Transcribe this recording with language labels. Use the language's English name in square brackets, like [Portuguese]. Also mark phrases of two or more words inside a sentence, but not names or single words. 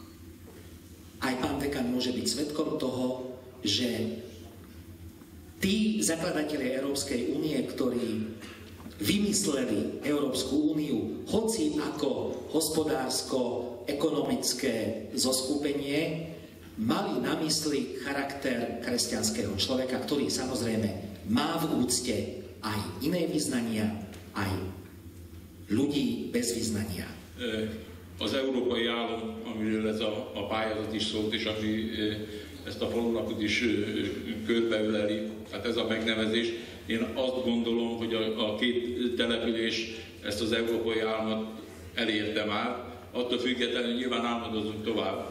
[Slovak] Aj pán dekan môže byť svedkom toho, že tí zakladatelia Európskej únie, ktorí vymysleli Európsku úniu, hoci ako hospodársko-ekonomické zoskupenie, mali na mysli charakter kresťanského človeka, ktorý samozrejme má v úcte aj iné vyznania, aj ľudí bez vyznania. [Hungarian] Az európai állam, amiről ez a pályázat is szólt, és ami ezt a falunapot is körbeöleli, hát ez a megnevezés. Én azt gondolom, hogy a két település ezt az európai államot elérte már, attól függetlenül nyilván álmodozunk tovább.